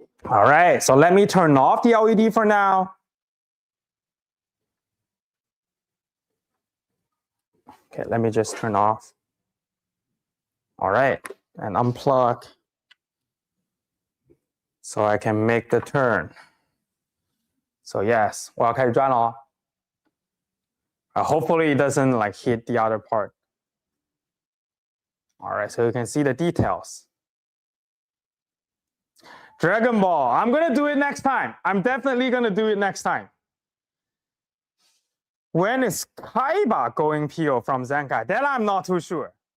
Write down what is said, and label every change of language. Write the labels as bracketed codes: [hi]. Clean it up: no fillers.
[en] All right, so let me turn off the LED for now. Okay, let me just turn off. All right, and unplug so I can make the turn. So yes, [zh] 我要开始转了哦。 [en] Hopefully it doesn't like hit the other part. All right, so you can see the details. Dragon Ball, I'm gonna do it next time. I'm definitely gonna do it next time. When is Kaiba going PO from Zenkai? That I'm not too sure.